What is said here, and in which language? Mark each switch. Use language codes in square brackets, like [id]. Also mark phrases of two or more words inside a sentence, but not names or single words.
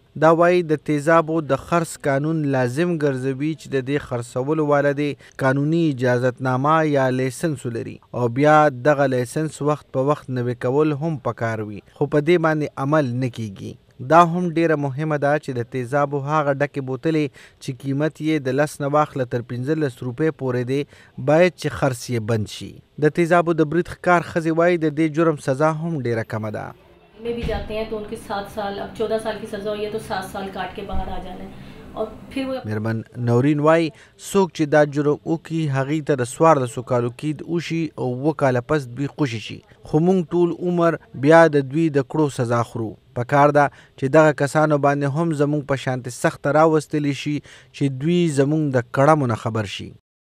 [ps] دا وایي د تیزابو د خرڅ قانون لازم ګرځوي چې د دې خرڅولو والا دې قانوني اجازتنامه یا لیسنس ولري او بیا دغه لیسنس وخت په وخت نوی کول هم پکار وي، خو په دې باندې عمل نه کیږي. دا هم ډیره مهمه ده چې د تیزابو هغه ډکې بوتلې چې قیمت یې د 10 نه واخله تر 15 روپۍ پورې دی باید چې خرڅ یې بند شي. د تیزابو د برید ښکار ښځې وایي د دې جرم سزا هم ډیره کمه ده. [ur] میں بھی جاتے ہیں تو ان کے 7 سال، اب 14 سال کی سزا ہوئی ہے تو 7 سال کاٹ کے باہر آ جانا ہے. [ps] میرمن نورین وایي څوک چې دا جرم وکړي هغې ته د 14 کالو قید وشي او 2 کاله پس دوی خوشي شي، خو موږ ټول عمر بیا د دوی د کړو سزا خورو. پکار ده چې دغه کسانو باندې هم زموږ په شانتې سخته راوستلی شي چې دوی زموږ د کړمو نه خبر شي.